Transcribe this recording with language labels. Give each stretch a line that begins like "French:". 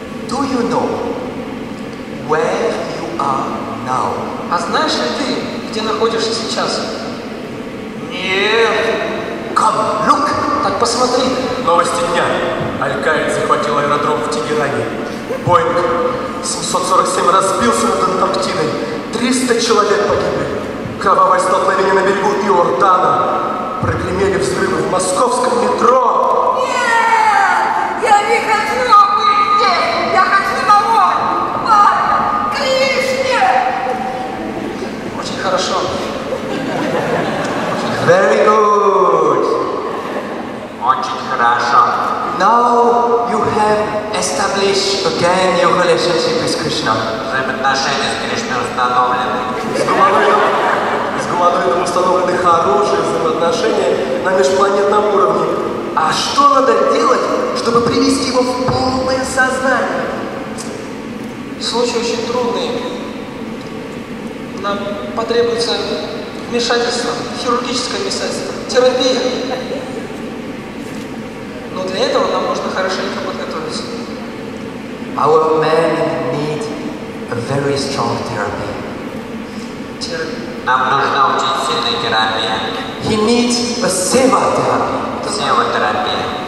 English: Do you know where you are now?
Russian: А знаешь ли ты, где находишься сейчас? Нет.
English: Come, look.
Russian: Так посмотри. Новости дня. Аль-Каид захватил аэродром в Тегеране. Боинг 747 разбился над Антарктидой. 300 человек погибли. Кровавое столкновение на берегу Иордана. Прогремели взрывы в московском метро. Нет! Я не хочу быть здесь! Я хочу домой! Папа! К Кришне! Очень хорошо.
English: Very good.
Russian: Очень хорошо.
English: Now you have established again your relationship with Krishna.
Russian: Взаимоотношения с Кришной установлены. С гуманоидом установлены хорошие взаимоотношения на межпланетном уровне. А что надо делать, чтобы привести его в полное сознание? Случай очень трудный. Нам потребуется вмешательство, хирургическое вмешательство, терапия. Но для этого нам нужно хорошенько подготовиться.
English: Our men need a very strong therapy.
Russian: Нам нужна очень сильная терапия.
English: He needs a seva therapy.
Russian: Севотерапия.